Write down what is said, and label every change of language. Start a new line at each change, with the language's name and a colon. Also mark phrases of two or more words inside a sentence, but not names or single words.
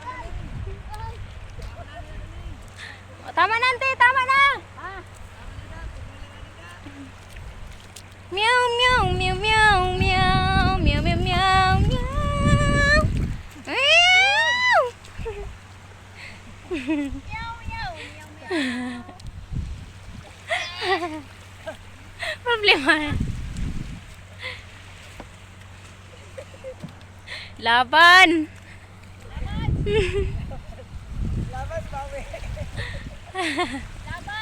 Filipino: Tama na, ante! Tama na! Ah, Meow, meow, meow, meow, meow, meow, meow, meow, meow. Meow! meow, meow, meow, meow. Problema. Laban! Laban!